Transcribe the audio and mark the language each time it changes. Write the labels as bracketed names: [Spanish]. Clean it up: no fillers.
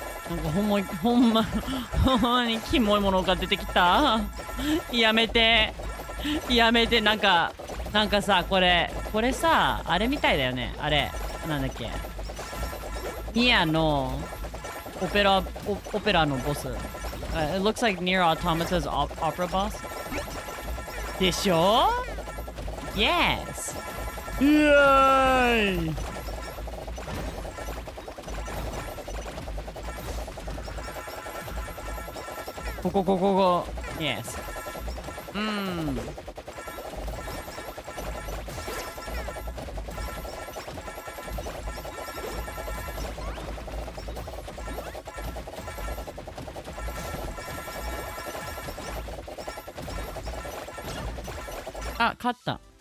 [Japanese] なんかほんまにキモいものが出てきた。やめて。やめて。なんかさ、これさ、あれみたいだよね。あれ、なんだっけ。ニアのオペラのボス。 [English] It looks like Nier Automata's opera boss. [Japanese] でしょ Yes! うーいここ Yes あ、勝った。